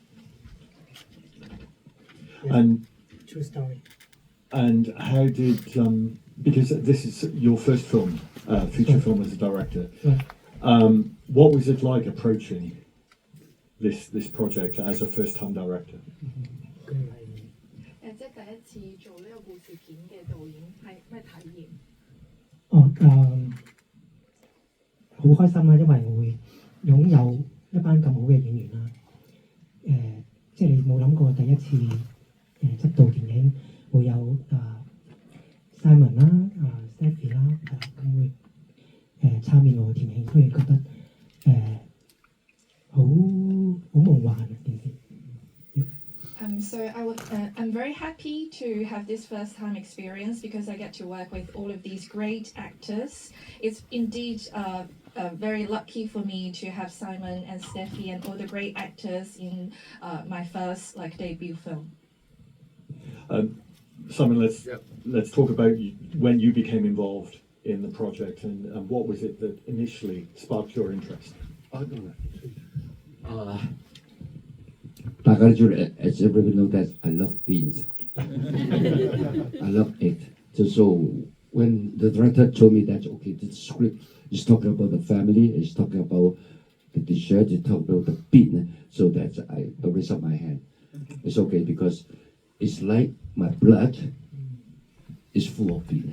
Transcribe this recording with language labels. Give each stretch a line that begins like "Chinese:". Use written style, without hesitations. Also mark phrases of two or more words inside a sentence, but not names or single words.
English: And true story. And how did because this is your first film, feature film as a director. What was it like approaching this project as a first-time director?
Cantonese: 即係第一次做呢個故事片嘅導演係咩體驗？好開心啦，因為我會擁有一班咁好嘅演員啦。即係你冇諗過第一次執導電影會有Simon 啦、Stephy 啦，咁會參與我嘅電影，所以覺得好夢幻件事。
English: So I'm very happy to have this first-time experience because I get to work with all of these great actors. It's indeed very lucky for me to have Simon and Steffi and all the great actors in my first debut film. Simon, let's talk about when you became involved in the project and what was it that initially sparked your interest?
Cantonese: 大大家都知道
English: as everybody know that I love beans. I love it. So when the director told me that, okay, the script is talking about the family, it's talking about the dessert, it's talking about the bean, so that I raise up my hand. It's okay because it's like my blood is full of bean.